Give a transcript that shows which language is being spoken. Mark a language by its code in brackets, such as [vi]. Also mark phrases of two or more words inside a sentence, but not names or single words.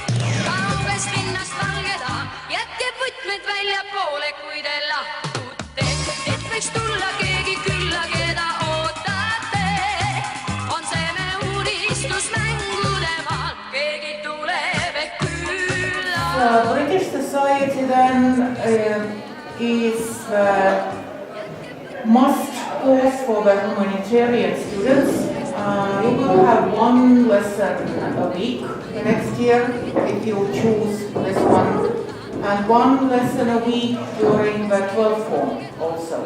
[et] Kaugest linnast valgeda, jätke võtmed välja poole, kui te lahkute. Et võiks tulla keegi külla, keda ootate. On see me unistusmängude maal, keegi tuleb ehk külla. [en] British Society then is must course for the humanitarian students. You will have one lesson a week next year if you choose this one, and one lesson a week during the 12th form also.